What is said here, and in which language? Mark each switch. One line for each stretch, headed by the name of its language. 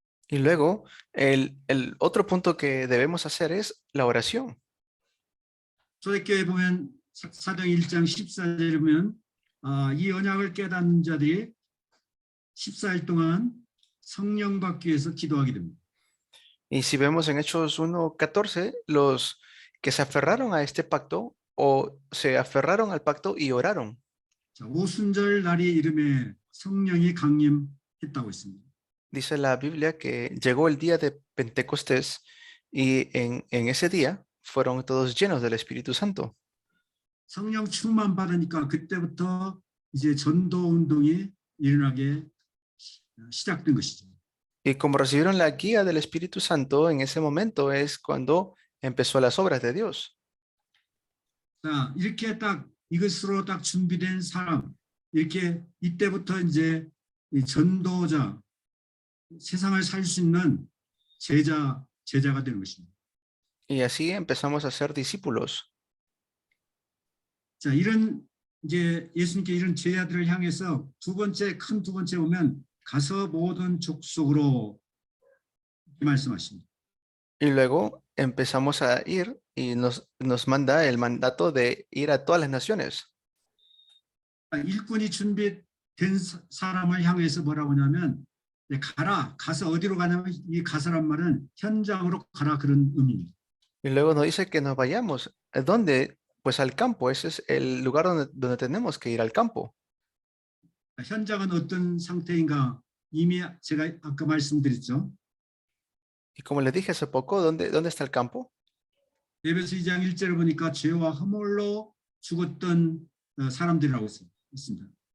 Spanish: Y luego, el otro punto que debemos hacer es la oración.
Korean: 초대교회 보면 사도행 1장 14절에 보면 이 언약을 깨닫는 자들이 14일 동안 성령 받기 위해서 기도하게 됩니다.
Spanish: Y si vemos en Hechos 1:14, los que se aferraron a este pacto o se aferraron al pacto y oraron.
Korean: 자, 오순절 날이 이름에 성령이 강림했다고 했습니다.
Spanish: Dice la Biblia que llegó el día de Pentecostés y en ese día fueron todos llenos del Espíritu Santo.
Korean: 성령 충만 받으니까 그때부터 이제 전도 운동이 일어나게 시작된 것이죠.
Spanish: Y como recibieron la guía del Espíritu Santo, en ese momento es cuando empezó las obras de Dios.
Korean: 자, 이렇게 딱 이것으로 딱 준비된 사람, 이렇게 이때부터 이제 이 전도자, 세상을 살 수 있는 제자가 되는 것입니다.
Spanish: Y así empezamos a ser discípulos.
Korean: 자, 이런 이제 예수님께 이런 제자들을 향해서 두 번째 보면 가서 모든 족속으로 말씀하십니다.
Spanish: Y luego empezamos a ir y nos manda el mandato de ir a todas las naciones.
Korean: 일꾼이 준비된 사람을 향해서 뭐라고 하냐면 가라, 가서 어디로 가냐면 이 가서란 말은 현장으로 가라 그런 의미입니다.
Spanish: Y luego nos dice que nos vayamos. ¿Dónde? Pues al campo. Ese es el lugar donde tenemos que ir, al campo.
Korean: 현장은 어떤 상태인가 이미 제가 아까 말씀드렸죠.
Spanish: Y como les dije hace poco, ¿dónde está el campo?
Korean: 에베소 2장 1절을 보니까 죄와 허물로 죽었던 사람들이라고 있습니다.